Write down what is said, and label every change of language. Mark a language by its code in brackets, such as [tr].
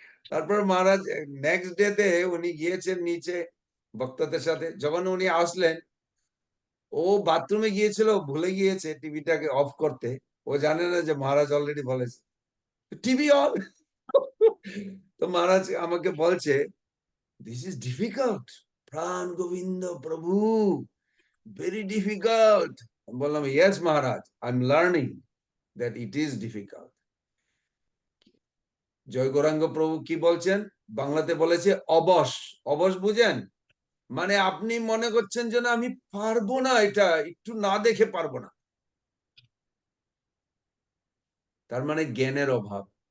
[bn] তারপর মহারাজ next day তে উনি গিয়েছেন নিচে ভক্তদের সাথে, যখন উনি আসলেন, ও বাথরুমে গিয়েছিল, ভুলে গিয়েছে টিভিটাকে অফ করতে। ও জানে না যে মহারাজ অলরেডি বলেছে টিভি অন। তো মহারাজ আমাকে বলছে, [en] this is difficult, [bn] প্রাণ গোবিন্দ প্রভু, [en] very difficult. [bn] বললাম, [en] yes Maharaj, I'm learning that it is difficult. [bn] জয় গৌরাঙ্গ প্রভু কি বলছেন, বাংলাতে বলেছে অবশ। অবশ বুঝেন? মানে আপনি মনে করছেন যে না আমি পারবো না, এটা একটু না দেখে পারবো না, তার মানে জ্ঞানের অভাব।